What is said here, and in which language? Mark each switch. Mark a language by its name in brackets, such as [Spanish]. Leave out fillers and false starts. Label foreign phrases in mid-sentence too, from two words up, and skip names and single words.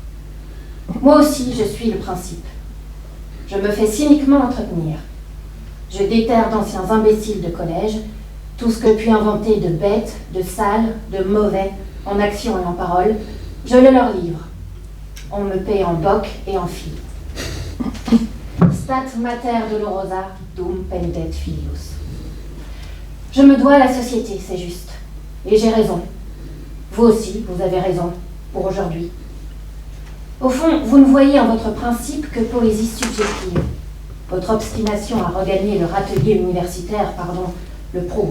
[French] Moi aussi, je suis le principe. Je me fais cyniquement entretenir. Je déterre d'anciens imbéciles de collège, tout ce que puis inventer de bête, de sale, de mauvais, en action et en parole, je le leur livre. On me paie en boc et en fil. [Latin] Stat mater dolorosa dum pendet filius. [French] Je me dois à la société, c'est juste. Et j'ai raison. Vous aussi, vous avez raison, pour aujourd'hui. Au fond, vous ne voyez en votre principe que poésie subjective. Votre obstination à regagner le râtelier universitaire, le prouve.